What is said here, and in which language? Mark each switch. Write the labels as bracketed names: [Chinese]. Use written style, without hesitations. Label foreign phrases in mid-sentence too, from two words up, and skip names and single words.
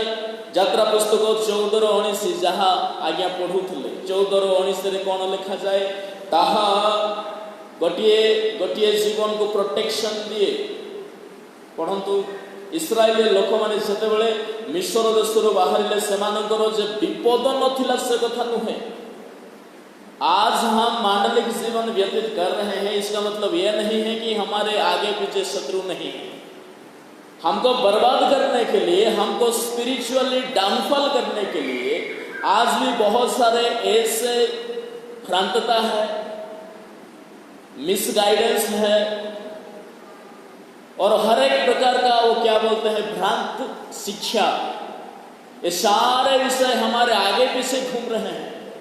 [Odia] ଯାତ୍ରା ପୁସ୍ତକ 14:19 ଯାହା ଆଜ୍ଞା ପଢ଼ୁଥିଲେ 14:19ରେ କ'ଣ ଲେଖାଯାଏ? ତାହା ଗୋଟିଏ ଜୀବନକୁ ପ୍ରୋଟେକ୍ସନ ଦିଏ। ପଢ଼ନ୍ତୁ, ଇସ୍ରାଏଲ ଲୋକମାନେ ଯେତେବେଳେ ମିଶ୍ର ଦେଶରୁ ବାହାରିଲେ ସେମାନଙ୍କର ଯେ ବିପଦ ନଥିଲା ସେ କଥା ନୁହେଁ। [Hindi] आज हम मांडलिक जीवन व्यतीत कर रहे हैं इसका मतलब यह नहीं है कि हमारे आगे पीछे शत्रु नहीं है। हमको बर्बाद करने के लिए, हमको [English] spiritually downfall [Hindi] करने के लिए आज भी बहुत सारे ऐसे भ्रांतता है, मिसगाइडेंस है और हर एक प्रकार का वो क्या बोलते हैं भ्रांत शिक्षा, ये सारे विषय हमारे आगे पीछे घूम रहे हैं।